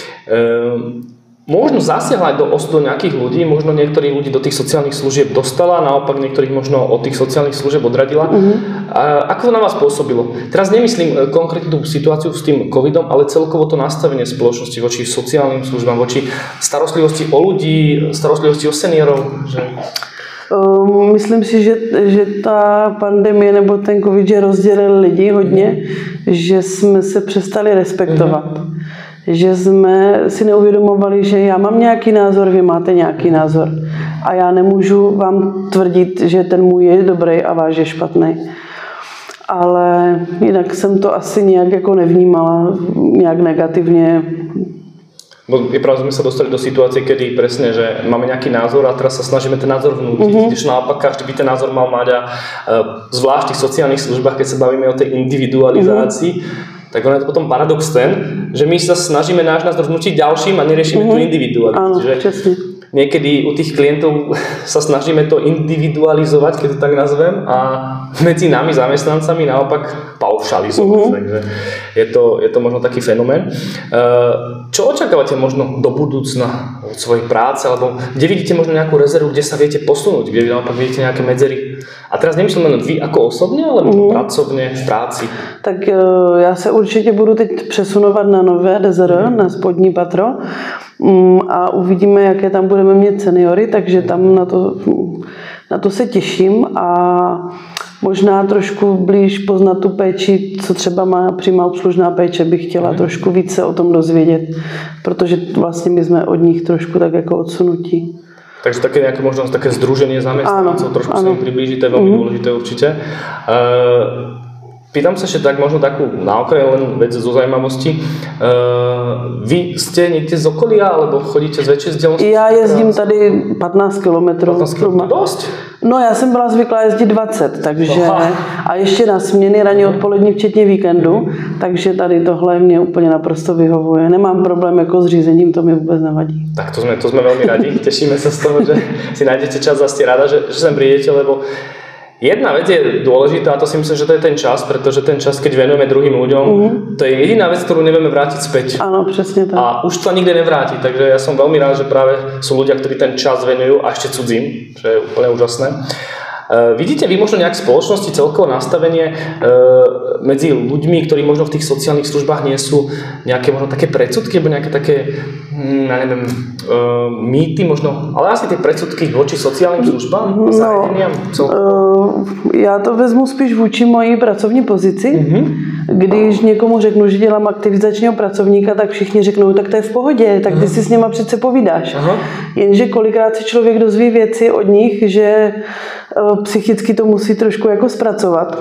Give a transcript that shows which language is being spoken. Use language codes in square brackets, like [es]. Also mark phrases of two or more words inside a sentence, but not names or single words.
[sk] Možno zasiahla aj do osudu nejakých ľudí, možno niektorých ľudí do tých sociálnych služieb dostala, naopak niektorých možno od tých sociálnych služieb odradila. A ako to na vás pôsobilo? Teraz nemyslím konkrétne tú situáciu s tým covidom, ale celkovo to nastavenie spoločnosti voči sociálnym službám, voči starostlivosti o ľudí, starostlivosti o seniorov. [cs] Myslím si, že ta pandemie nebo ten covid rozdělil lidi hodně, že jsme se přestali respektovat. Že jsme si neuvědomovali, že já mám nějaký názor, vy máte nějaký názor. a já nemůžu vám tvrdit, že ten můj je dobrý a váš je špatný. Ale jinak jsem to asi nějak jako nevnímala, nějak negativně. [sk] Je pravda, sme sa dostali do situácie, kedy presne, že máme nejaký názor a teraz sa snažíme ten názor vnútiť, když naopak každý by ten názor mal mať a zvlášť v tých sociálnych službách, keď sa bavíme o tej individualizácii, tak ono je to potom paradox ten, že my sa snažíme náš názor vnútiť ďalším a neriešime tú individualitu. Áno, česne. Niekedy u tých klientov sa snažíme to individualizovať, keď to tak nazvem, a medzi nami zamestnancami naopak paušalizovať. Takže je to možno taký fenomén. Čo očakávate možno do budúcna od svojej práce, alebo kde vidíte možno nejakú rezervu, kde sa viete posunúť, kde naopak vidíte nejaké medzery? A teraz nemyslím len vy ako osobně, ale možno pracovně, v práci. [cs] Tak já se určitě budu teď přesunovat na nové DZR, na spodní patro a uvidíme, jaké tam budeme mít seniory, takže tam na to se těším a možná trošku blíž poznat tu péči, co třeba má přímá obslužná péče, bych chtěla trošku více o tom dozvědět, protože vlastně my jsme od nich trošku tak jako odsunutí. [sk] Takže také nejaké možnosť, také združenie zamestnancov, trošku sa im priblížiť, to je veľmi dôležité určite. Pýtam sa ešte tak možno takú na okraj len vec zo zaujímavosti. Vy ste niekde z okolia, alebo chodíte z väčšej vzdialenosti? [cs] Já jezdím tady 15 kilometrů. [sk] 15 kilometrů, dosť? [cs] No já jsem byla zvyklá jezdit 20, takže a ještě na směny ranní odpolední včetně víkendu, takže tady tohle mě úplně naprosto vyhovuje. Nemám problém jako s řízením, to mi vůbec nevadí. [sk] Tak to sme veľmi radi, tešíme sa z toho, že si nájdete čas a ste rada, že sem prídete, lebo jedna vec je dôležitá a to si myslím, že to je ten čas, pretože ten čas, keď venujeme druhým ľuďom, to je jediná vec, ktorú nevieme vrátiť späť. Áno, presne tak. A už to nikde nevráti, takže ja som veľmi rád, že práve sú ľudia, ktorí ten čas venujú a ešte cudzím, čo je úplne úžasné. Vidíte vy možno nejak v spoločnosti celkové nastavenie medzi ľuďmi, ktorí možno v tých sociálnych službách nie sú nejaké možno také predsudky, alebo nejaké také, ja neviem, mýty možno, ale asi tie predsudky voči sociálnym službám a zariadeniam? [cs] Já to vezmu spíš vůči mojí pracovní pozici. Když někomu řeknu, že dělám aktivizačního pracovníka, tak všichni řeknou, tak to je v pohodě, tak ty si s něma přece povídáš. Jenže kolikrát si člověk dozví věci od nich, že psychicky to musí trošku jako zpracovat.